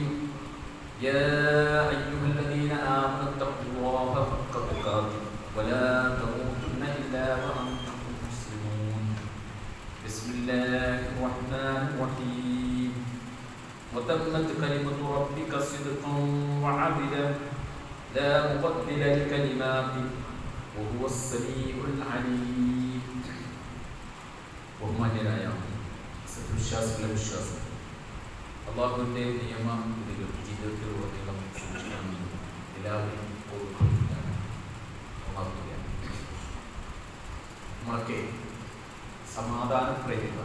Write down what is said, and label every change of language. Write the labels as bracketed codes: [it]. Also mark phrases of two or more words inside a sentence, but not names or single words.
[ar] يا أيها الذين آمنوا اتقوا الله حق تقاته ولا تموتن إلا وأنتم مسلمون. بسم الله الرحمن الرحيم. وتمت كلمة ربك صدقا وعدلا لا مبدل لكلماته وهو السميع العليم. [ml] ബഹുമാന്യരായ സത്യവിശ്വാസികളെ വിശ്വാസം അള്ളാഹുവിൻ്റെ നിയമം ജീവിതത്തിലുടനീളം സൂക്ഷിക്കണമെന്ന് എല്ലാവരും നമ്മളൊക്കെ സമാധാന പ്രേരികൾ.